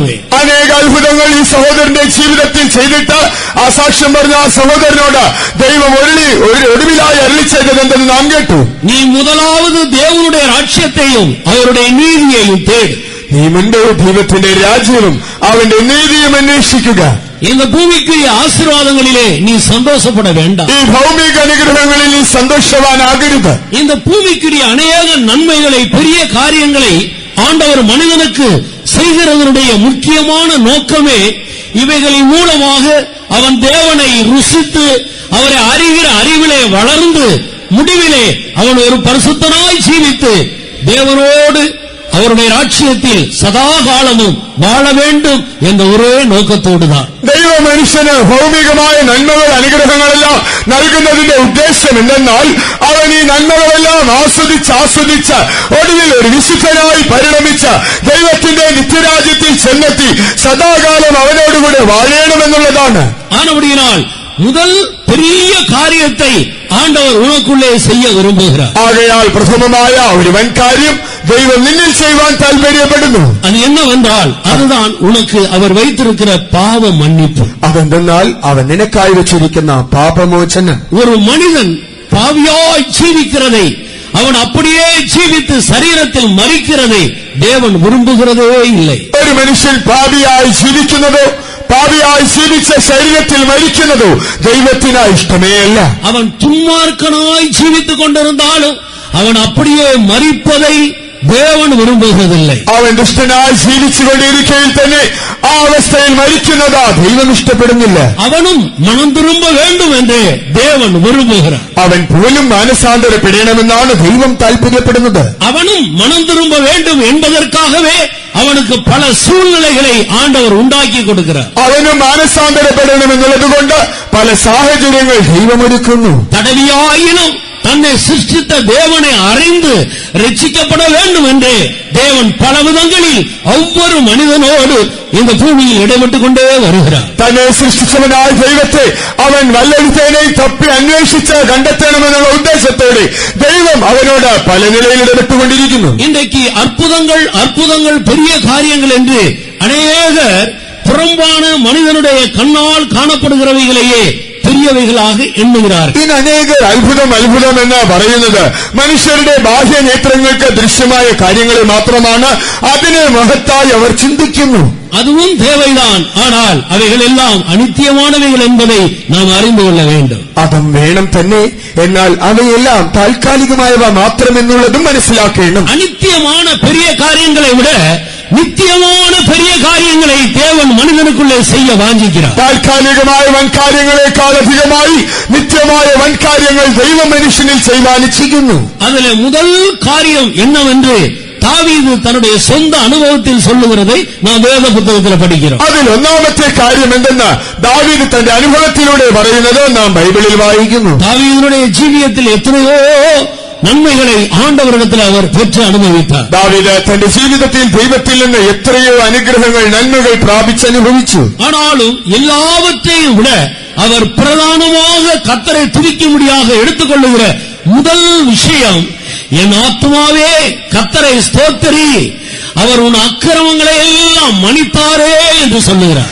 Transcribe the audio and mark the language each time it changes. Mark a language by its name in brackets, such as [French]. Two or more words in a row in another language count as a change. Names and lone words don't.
[Malayalam] അനേക അത്ഭുതങ്ങൾ ഈ സഹോദരന്റെ ജീവിതത്തിൽ ചെയ്തിട്ട് ആ സാക്ഷ്യം പറഞ്ഞ ആ സഹോദരനോട് ദൈവം ഒടുവിലായി അരുളിച്ചത് എന്തെന്ന് നാം കേട്ടു. [Tamil] நீ முதலாவது தேவனுடைய ராஜ்யத்தையும் அவருடைய நீதியையும் தேடு. [Malayalam] നീ മുൻപ് ദൈവത്തിന്റെ രാജ്യവും അവന്റെ നീതിയും അന്വേഷിക്കുക. [Tamil] இந்த பூமிக்குரிய ஆசீர்வாதங்களிலே நீ சந்தோஷப்பட வேண்டாம். [Malayalam] ഈ ഭൗമിക അനുഗ്രഹങ്ങളിൽ നീ സന്തോഷവാനാകരുത്. [Tamil] இந்த பூமிக்குரிய அநேக நன்மைகளை, பெரிய காரியங்களை ஆண்டவர் மனிதனுக்கு செய்கிறதனுடைய முக்கியமான நோக்கமே இவைகளின் மூலமாக அவன் தேவனை ருசித்து அவரை அறிகிற அறிவிலே வளர்ந்து முடிவிலே அவன் ஒரு பரிசுத்தனாய் ஜீவித்து தேவனோடு அவருடைய ராஜ்யத்தில் சதா காலமும் வாழ வேண்டும் என்ற ஒரே நோக்கத்தோடுதான். [Malayalam] ദൈവ മനുഷ്യന് ഭൗമികമായ നന്മകൾ, അനുഗ്രഹങ്ങളെല്ലാം നൽകുന്നതിന്റെ ഉദ്ദേശം എന്തെന്നാൽ അവൻ ഈ നന്മകളെല്ലാം ആസ്വദിച്ച് ഒടുവിൽ ഒരു വിശുദ്ധനായി പരിണമിച്ച് ദൈവത്തിന്റെ നിത്യരാജ്യത്തിൽ ചെന്നെത്തി സദാകാലം അവനോടുകൂടെ വാഴണമെന്നുള്ളതാണ്. [Tamil] ஆனபடியினால் முதல் பெரிய காரியத்தை ஆண்டவர் உனக்குள்ளே செய்ய விரும்புகிறார். [Malayalam] ആകയാൽ പ്രഥമമായ ഒരു വൻകാര്യം ദൈവം നിന്നിൽ ചെയ്യുവാൻ താല്പര്യപ്പെടുന്നു. [Tamil] அது என்னவென்றால், அதுதான் உனக்கு அவர் வைத்திருக்கிற பாவ மன்னிப்பு. [Malayalam] അതെന്തെന്നാൽ അവൻ നിനക്കായി വെച്ചിരിക്കുന്ന പാപമോചനം. [Tamil] ஒரு மனிதன் பாவியாய் ஜீவிக்கிறதை, அவன் அப்படியே ஜீவித்து சரீரத்தில் மரிக்கிறதை தேவன் விரும்புகிறதே இல்லை. [Malayalam] ഒരു മനുഷ്യൻ പാപിയായി ജീവിക്കുന്നതോ പാപിയായി ജീവിച്ച ശരീരത്തിൽ മരിക്കുന്നതോ ദൈവത്തിന് ഇഷ്ടമേ അല്ല. [Tamil] അവൻ துன்மார்க்கனாய் ஜீவித்துக் கொண்டிருந்தாலும் அவன் அப்படியே மரிப்பதை தேவன் விரும்புகிறதில்லை. [Malayalam] അവൻ ദുഷ്ടനായി ജീവിച്ചുകൊണ്ടിരിക്കയിൽ തന്നെ ആ അവസ്ഥയിൽ മരിക്കുന്നതാ ദൈവം ഇഷ്ടപ്പെടുന്നില്ല. [Tamil] அவனும் மனம் திரும்ப வேண்டும் என்று தேவன் விரும்புகிறார். [Malayalam] അവൻ പോലും മാനസാന്തരപ്പെടണമെന്നാണ് ദൈവം താല്പര്യപ്പെടുന്നത്. [Tamil] அவனும் மனம் திரும்ப வேண்டும் என்பதற்காகவே அவனுக்கு பல சூழ்நிலைகளை ஆண்டவர் உண்டாக்கி கொடுக்கிறார். [Malayalam] അവനും മാനസാന്തരപ്പെടണമെന്നുള്ളതുകൊണ്ട് പല സാഹചര്യങ്ങൾ ദൈവമൊരുക്കുന്നു. [Tamil] தடவியாயினும் தன்னை சிருஷ்டித்த தேவனை அறிந்து ரட்சிக்கப்பட வேண்டும் என்று தேவன் பல விதங்களில் ஒவ்வொரு மனிதனோடு இந்த பூமியில் இடைப்பட்டுக் கொண்டே வருகிறார். [Malayalam] തന്നെ സൃഷ്ടിച്ചവനായ ദൈവത്തെ അവൻ വല്ലൊരുത്തനെ തപ്പി അന്വേഷിച്ച് കണ്ടെത്തണമെന്നുള്ള ഉദ്ദേശത്തോടെ ദൈവം അവനോട് പല നിലയിൽ ഇടപെട്ടുകൊണ്ടിരിക്കുന്നു. [Tamil] இன்றைக்கு அற்புதங்கள் பெரிய காரியங்கள் என்று அநேகர் புறம்பான மனிதனுடைய கண்ணால் காணப்படுகிறவைகளையே பெரியவைகளாக എണ്ണുகிறார்கள். [Malayalam] ഇന്ന് അനേകർ അത്ഭുതം എന്ന് പറയുന്നത് മനുഷ്യരുടെ ബാഹ്യനേത്രങ്ങൾക്ക് ദൃശ്യമായ കാര്യങ്ങളെ മാത്രമാണ്. അതിനെ മഹത്തായി അവർ ചിന്തിക്കുന്നു. [Tamil] அதுவும் தேவைதான். ஆனால் அவைகள் எல்லாம் அநித்தியமானவைகள் என்பதை நாம் அறிந்து கொள்ள வேண்டும். [Malayalam] അതും വേണം തന്നെ. എന്നാൽ അവയെല്ലാം താൽക്കാലികമായവ മാത്രമെന്നുള്ളതും മനസ്സിലാക്കണം. [Tamil] அநித்தியமான பெரிய காரியங்களை விட நித்தியமான பெரிய காரியங்களை தேவன் மனிதனுக்குள்ளே செய்ய வாஞ்சிக்கிறார். [Malayalam] താൽക്കാലികമായ വൻകാര്യങ്ങളെക്കാൾ അധികമായി നിത്യമായ വൻകാര്യങ്ങൾ ദൈവം മനുഷ്യനിൽ ചെയ്യുവാൻ ഇച്ഛിക്കുന്നു. [Tamil] அதிலே முதல் காரியம் என்னவென்று தாவீது தன்னுடைய சொந்த அனுபவத்தில் சொல்லுகிறதை நாம் வேத புத்தகத்தில் படிக்கிறோம். [Malayalam] അതിൽ ഒന്നാമത്തെ കാര്യം എന്തെന്ന് ദാവീദ് തന്റെ അനുഭവത്തിലൂടെ പറയുന്നത് നാം ബൈബിളിൽ വായിക്കുന്നു. [Tamil] தாவீதுடைய ஜீவியத்தில் எத்தனையோ நன்மைகளை ஆண்டவரிடத்தில் அவர் பெற்று அனுபவித்தார். [Malayalam] ദാവീദ് തന്റെ ജീവിതത്തിൽ ദൈവത്തിൽ നിന്ന് എത്രയോ അനുഗ്രഹങ്ങൾ, നന്മകൾ പ്രാപിച്ചനുഭവിച്ചു. [Tamil] ஆனாலும் எல்லாவற்றையும் விட அவர் பிரதானமாக கர்த்தரை துதிக்கும்படியாக எடுத்துக்கொள்ளுகிற முதல் விஷயம், என் ஆத்துமாவே கர்த்தரை ஸ்தோத்திரி, அவர் உன் அக்கிரமங்களை எல்லாம் மன்னித்தாரே என்று சொல்லுகிறார்.